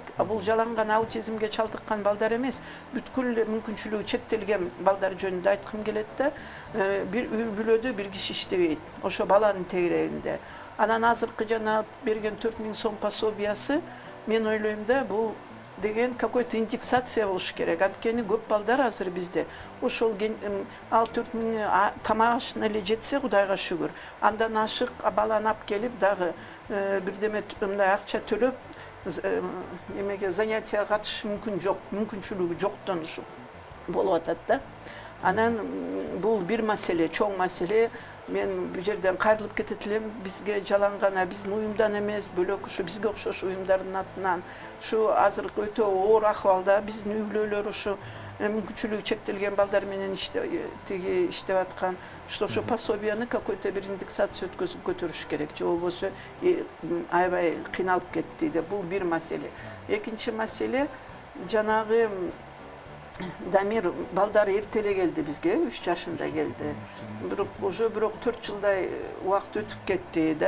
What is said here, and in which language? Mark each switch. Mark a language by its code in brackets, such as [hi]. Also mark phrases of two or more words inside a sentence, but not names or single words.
[ky] Бул жаланган аутизмге чалдыккан балдар эмес, бүткүл мүмкүнчүлүгү чектелген балдар жөнүндө айткым келет да. Бир үй бүлөдө бир киши иштебейт, ошо баланын тегерегинде. Анан азыркы жана берген 4000 сом пособиясы, мен ойлойм да, бул деген [ru] какой-то индексация [ky] болуш керек. Анткени көп балдар азыр бизде. Ошол ал 4000 тамак ашына эле жетсе, Кудайга шүгүр. Андан ашык баланы алып келип дагы бирдеме мындай акча төлөп эмеге занятияга катышыш мүмкүн жок, мүмкүнчүлүгү жоктон ушул болуп атат да. Анан бул бир маселе, чоң маселе. Мен бу жерден кайрылып кетет элем. Бизге жалаң гана биздин уюмдан эмес, бөлөк ушу бизге окшош уюмдардын атынан ушу азыркы өтө оор акыбалда биздин үй-бүлөлөр ушу мүмкүнчүлүгү чектелген балдар менен иштеп аткан. Ошо пособияны какой-то бир индексация өткөзүп көтөрүш керек. Же болбосо аябай кыйналып кетти деп. Бул бир маселе. Экинчи маселе жанагы Дамир балдар эртеле келди бизге, 3 жашында келди. Бирок 4 жылдай убакыт өтүп кетти да.